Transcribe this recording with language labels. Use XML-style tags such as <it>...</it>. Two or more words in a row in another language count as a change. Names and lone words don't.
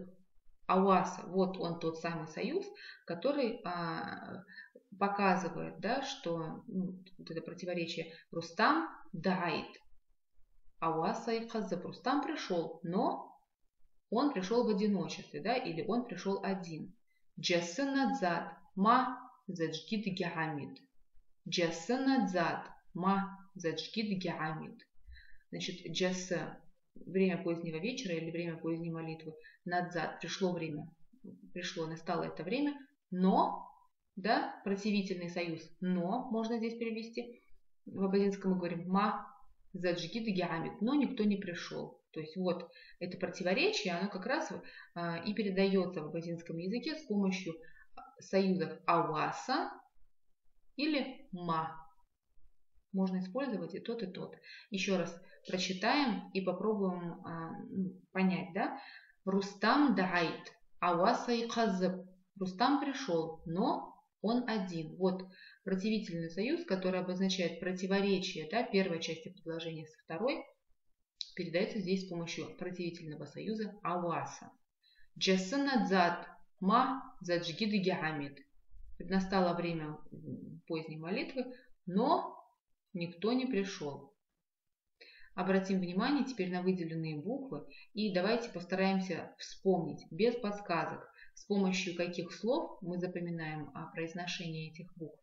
<ru>Ауаса, вот он тот самый союз, который показывает, что вот это противоречие.</ru> <abq>Рустам дайт, ауаса и хазыб.</abq> <ru>Рустам пришел, но он пришел в одиночестве, или он пришел один.</ru> <abq>Джасы надзад, ма заджгид геамид. Джасы надзад, ма заджгид геамид.</abq> <ru>Значит, джасы – время позднего вечера или время поздней молитвы. Надзад – пришло время, настало это время, но, противительный союз, но, можно здесь перевести. В абазинском мы говорим</ru> <abq>ма заджгид геамид,</abq> <ru>но никто не пришел. То есть вот это противоречие, оно как раз и передается в абазинском языке с помощью союзов ауаса или ма. Можно использовать и тот, и тот. Еще раз прочитаем и попробуем понять, да?</ru> <abq>Рустам дайт, ауаса и казыб.</abq> <ru>Рустам пришел, но он один. Вот противительный союз, который обозначает противоречие, да, первой части предложения со второй, передается здесь с помощью противительного союза ауаса.</ru> <abq>Джасанадзад ма заджгиды гямид.</abq> <ru>Настало время поздней молитвы, но никто не пришел. Обратим внимание теперь на выделенные буквы и давайте постараемся вспомнить без подсказок, с помощью каких слов мы запоминаем произношение этих букв.</ru>